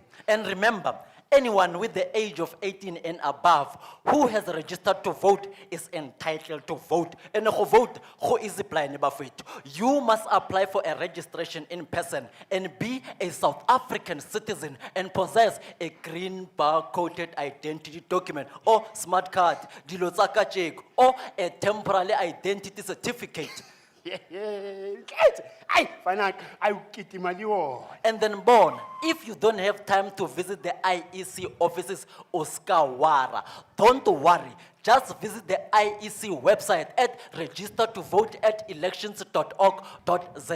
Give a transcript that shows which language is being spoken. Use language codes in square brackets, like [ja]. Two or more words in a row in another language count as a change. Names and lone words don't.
[en] And remember, anyone with the age of 18 and above who has registered to vote is entitled to vote. And who vote, who is applying bafethu. You must apply for a registration in person and be a South African citizen and possess a green bar-coded identity document or smart card, [tn] dilo tsa kajeko, [en] or a temporary identity certificate. And then born, if you don't have time to visit the IEC offices Oscar Wara, don't worry. Just visit the IEC website at registertovote@elections.org.za.